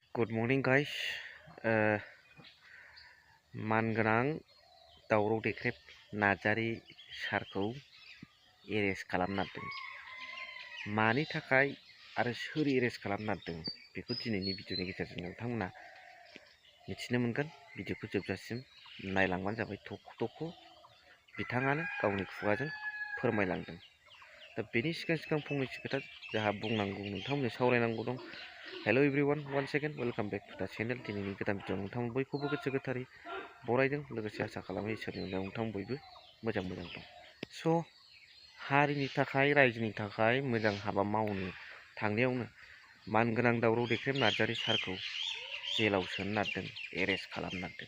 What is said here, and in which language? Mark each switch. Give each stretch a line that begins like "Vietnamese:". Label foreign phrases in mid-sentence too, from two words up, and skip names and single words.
English: Good morning, guys.
Bodo: मानगोनां दावराव देख्रेब नार्जारी सारखौ एरेस्ट खालामनो नागिरदों। मानि थाखाय आरो सोर एरेस्ट खालामनो नागिरदों बेखौ दिनैनि भिडिअनि गेजेरजों नोंथांमोना मिथिनो मोनगोन। भिडिअखौ जोबजासिम नायलांबानो जाबाय। थख' बिथाङानो गावनि खुगाजों फोरमायलांदों। दा बेनि सिगां फंनैसो खोथा जोंहा बुंनांगौ, नोंथांमोननो सावरायनांगौ दं।
English: Hello everyone, once again welcome back to the channel.
Bodo: दिनैनि गोदान भिडिअ नोंथांमोन बयखौबो गोसो गोथारै बरायदों। लोगोसे आसा खालामो इसोरनि अननायाव नोंथां बयबो मोजां दं। स' हारिनि थाखाय, रायजोनि थाखाय मोजां हाबा मावनो थांनायावनो मानगोनां दावराव देख्रेब नार्जारी सारखौ जेलाव सोनो नागिरदों, एरेस्ट खालामनो नागिरदों।